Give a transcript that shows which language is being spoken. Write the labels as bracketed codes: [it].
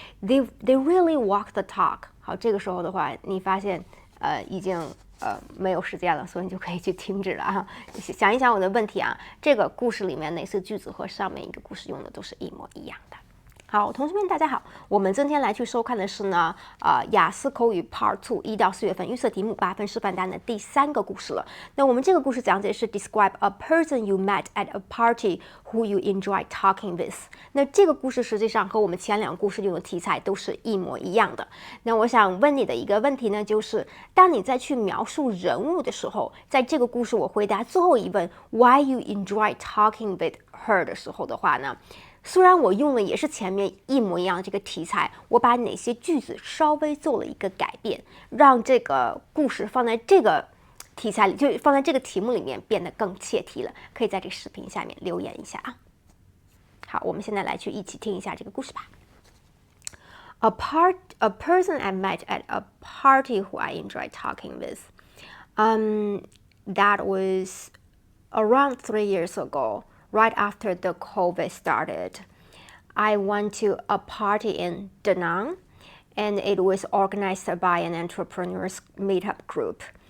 [en] They really walk the talk. [zh] 好，这个时候的话，你发现已经没有时间了，所以你就可以去停止了哈。想一想我的问题啊，这个故事里面哪些句子和上面一个故事用的都是一模一样的。好，同学们大家好，我们今天来去收看的是呢，雅思口语 Part2 1到4月份预测题目8分示范答案的第3个故事了。那我们这个故事讲解是 [en] Describe a person you met at a party who you enjoy talking with。 [zh] 那这个故事实际上和我们前2个故事用的题材都是一模一样的。那我想问你的一个问题呢，就是当你在去描述人物的时候，在这个故事我回答最后一问 [en] Why you enjoy talking with her [zh] 的时候的话呢，虽然我用的也是前面一模一样的这个题材，我把哪些句子稍微做了一个改变，让这个故事放在这个题材里，就放在这个题目里面变得更切题了。可以在这个视频下面留言一下啊。好，我们现在来去一起听一下这个故事吧。 [en] A person I met at a party who I enjoy talking with. That was around 3 years ago. Right after the COVID started, I went to a party in Da Nang, and it was organized by an entrepreneurs meetup group.